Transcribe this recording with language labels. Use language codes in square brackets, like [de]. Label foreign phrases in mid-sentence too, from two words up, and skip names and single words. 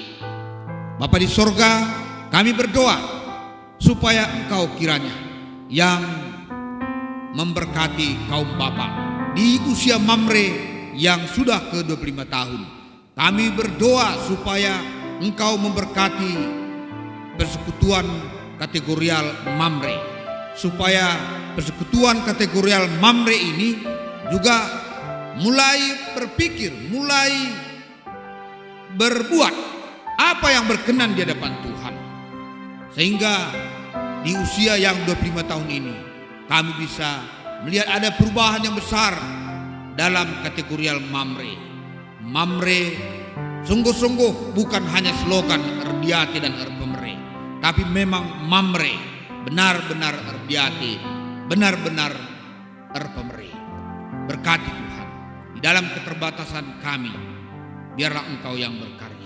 [id] Bapa di sorga, kami berdoa supaya Engkau kiranya yang memberkati kaum bapak di usia Mamre yang sudah ke-25 tahun. Kami berdoa supaya Engkau memberkati persekutuan kategorial Mamre, supaya persekutuan kategorial Mamre ini juga mulai berpikir, mulai berbuat apa yang berkenan di hadapan Tuhan, sehingga di usia yang 25 tahun ini kami bisa melihat ada perubahan yang besar dalam kategorial Mamre. Mamre sungguh-sungguh bukan hanya slogan Erdiate dan Erpemere, tapi memang Mamre benar-benar Erdiate, benar-benar Erpemere. Berkati Tuhan, di dalam keterbatasan kami, biarlah Engkau yang berkarya.